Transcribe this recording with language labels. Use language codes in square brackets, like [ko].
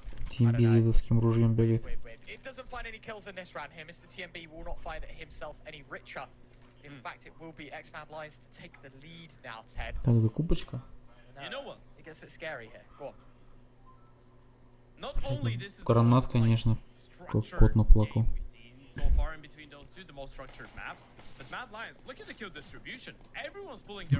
[ru] TMB с ружьем бегает. [en] It doesn't find any kills in this round here. Mr. TMB will not find himself any richer. In fact, it will be X-Man Lions to take the lead now, Ted. [ru] Так, это кубочка. [en] You know what? It gets a bit scary here. Go on. Not only this is [ru] Гранат, конечно, как кот наплакал. [en] so far in between those two, the most structured map. But Mad Lions, look at the kill distribution. Everyone's pulling their